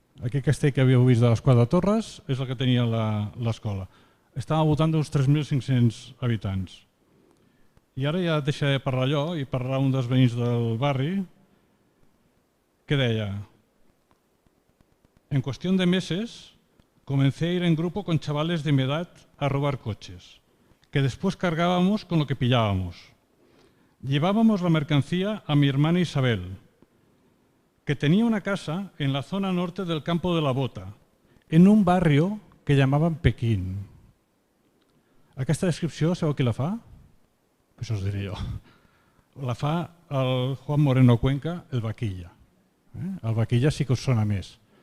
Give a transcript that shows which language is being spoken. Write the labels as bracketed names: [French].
[Catalan] Aquest castell que havíeu vist de les Quatre Torres és el que tenia l'escola. Estava al voltant d'uns 3.500 habitants. I ara ja deixaré parlar allò i parlar un dels veïns del barri que deia: [Spanish] en cuestión de meses comencé a ir en grupo con chavales de mi edad a robar coches, que después cargábamos con lo que pillábamos. Llevábamos la mercancía a mi hermana Isabel, que tenía una casa en la zona norte del Campo de la Bota, en un barrio que llamaban Pequín. [Catalan] Aquesta descripció, sabeu qui la fa? Això us diré jo. La fa el Juan Moreno Cuenca, el Vaquilla. El Vaquilla sí que us sona més.